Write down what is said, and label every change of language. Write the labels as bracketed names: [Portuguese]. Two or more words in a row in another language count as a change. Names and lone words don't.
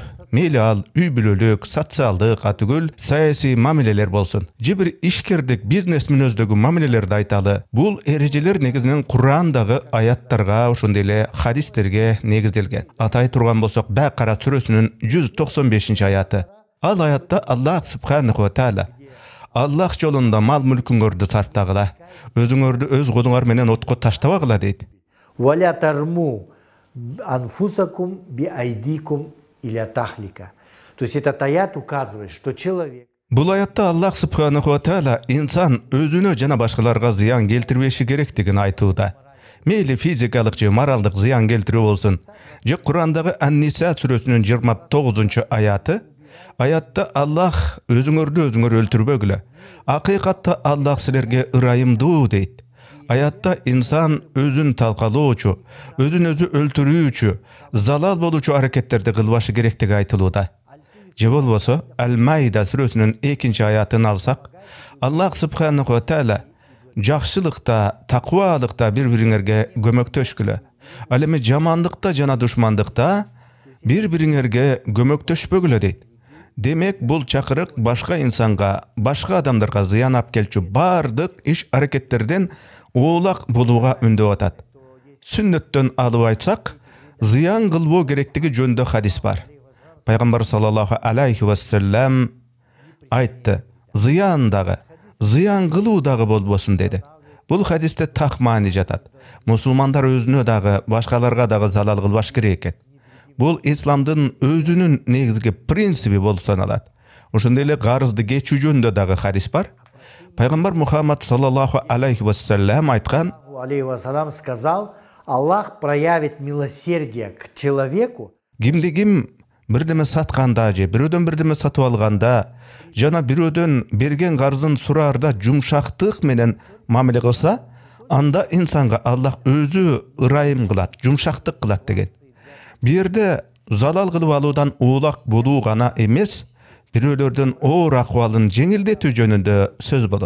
[Kyrgyz] Мейли ал үй бүлөлүк, социалдык, атүгүл, саясий мамилелер болсун. Же бир ишкердик, бизнес мүнөздөгү мамилелерди айталы. Бул эрежелер негизинен Кур'андагы аяттарга, ошондой эле хадистерге негизделген. Атай турган болсок, Бакара сүрөсүнүн 195-аяты. Ал аятта Аллах [Arabic] سبحانه وتعالى [Kyrgyz] Аллах жолунда мал мүлкүңөрдү сарптагыла, өзүңөрдү өз колуңар менен отко таштабагыла дейт. [Arabic] ولا ترموا أنفسكم بأيديكم إلى التهلكة. [Russian] То есть этот аят указывает, что человек... [Kyrgyz] Бул аятта Аллах [Arabic] سبحانه وتعالى [Kyrgyz] инсан өзүнө жана башкаларга зыян келтирбеши керектигин айтууда. Мейли физикалык же моралдык зыян келтирүү болсун. Же Кур'андагы Ан-Ниса сүрөсүнүн 29-аяты. Аятта Аллах өзүңөрдү өзүңөр өлтүрбөгүлө. Акыйкатта Аллах силерге ырайымдуу дейт. Аятта инсан өзүн талкалоочу, өзүн өзү өлтүрүүчү, залал болуучу аракеттерди кылбашы керектиги айтылууда. Же болбосо, Ал-Майда сүрөсүнүн 2-аятын алсак, Аллах [Arabic] سبحانه وتعالى [Kyrgyz] жакшылыкта, таквалыкта бири-бириңерге көмөктөшкүлө. Ал эми жамандыкта жана душмандыкта бири-бириңерге көмөктөшпөгүлө дейт. Демек, бул чакырык башка инсанга, башка адамдарга зыян апкелчү бардык иш аракеттерден оолак болууга үндөп атат. Сүннөттөн алып айтсак, зыян кылбоо керектиги жөнүндө хадис бар. Пайгамбар [Arabic] صلى الله عليه وسلم [Kyrgyz] айтты: "Зыян дагы, зыян кылуу дагы болбосун" деди. Бул хадисте так маани жатат. Мусулмандар өзүнө дагы, башкаларга дагы залал кылбаш керек экен. Бул исламдын өзүнүн негизги принциби болуп саналат. Ошондой эле карызды кечүү жөнүндө дагы хадис бар. Пайгамбар Мухаммад [Arabic] صلى الله عليه وسلم [Kyrgyz] айткан: [Russian] Алейхи сказал: Аллах проявит милосердие к человеку. [Kyrgyz] Кимди ким бирдеме сатканда же бирөөдөн бирдеме сатып алганда жана бирөөдөн берген карызын сураарда жумшактык менен мамиле кылса, анда инсанга Аллах өзү ырайым кылат, жумшактык кылат деген. Бу жерде залал кылып алуудан оолак болуу гана эмес, бирөөлөрдүн оор акыбалын жеңилдетүү жөнүндө сөз болот.